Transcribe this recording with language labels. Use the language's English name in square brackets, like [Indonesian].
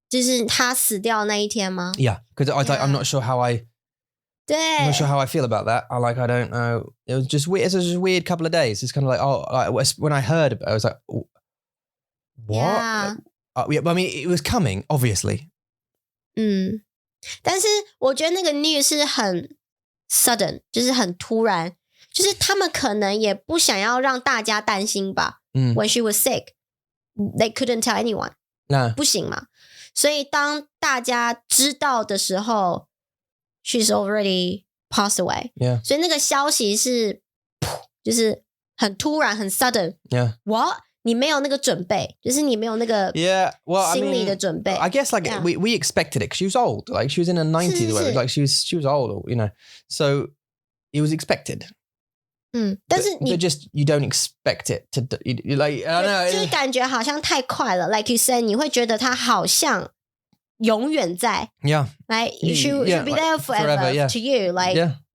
[Chinese] 就是她死掉那一天吗？ [English] Yeah, because I'm not sure how I'm not sure how I feel about that. I don't know. It was just weird. It was just a weird couple of days. It's kind of like, when I heard about it, I was like, what? Yeah. I mean, it was coming, obviously. [Chinese] 但是我觉得那个 news 是很 sudden, 就是很突然，就是他们可能也不想要让大家担心吧。 [English] When she was sick, they couldn't tell anyone. [Chinese] 不行嘛。所以当大家知道的时候 [English] she's already passed away. Yeah. [Chinese] 所以那个消息是就是很突然很 sudden. [English] Yeah. What? [Chinese] 你没有那个准备，就是你没有那个心理的准备。 [English] I guess like we expected it because she was old, like she was in her 90s, like she was old, you know, so it was expected. [Chinese] 但是你 [English] just you don't expect it to like I don't know. [Chinese] 就是感觉好像太快了 ， [English] like you said， [Chinese] 你会觉得他好像永远在 [English] like she be there forever to you, like